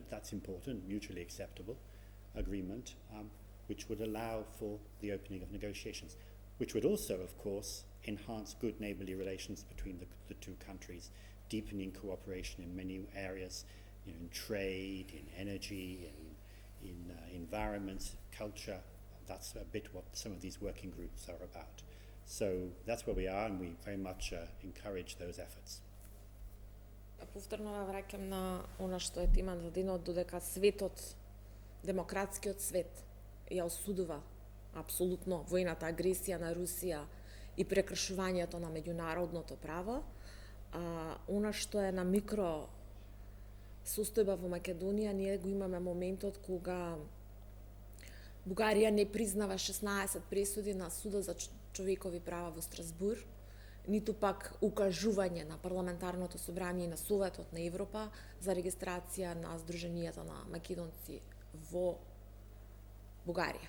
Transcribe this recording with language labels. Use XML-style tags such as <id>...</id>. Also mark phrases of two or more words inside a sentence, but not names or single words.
<en>That's important, mutually acceptable agreement, which would allow for the opening of negotiations, which would also, of course, enhance good neighbourly relations between the two countries, deepening cooperation in many areas, in trade, in energy, in environment, culture. That's a bit what some of these working groups are about. So that's where we are, and we very much encourage those efforts.</en> <mk>Повторно враќам на она што е тема за денот, додека светот, демократскиот свет, ја осудува апсолутно воената агресија на Русија и прекршувањето на меѓународното право, она што е на микро состојба во Македонија, ние го имаме моментот кога Бугарија не признава 16 пресуди на Судот за човекови права во Страсбур, ниту пак укажување на парламентарното собрание и на Советот на Европа за регистрација на Сдруженијата на македонци во Бугарија.</mk>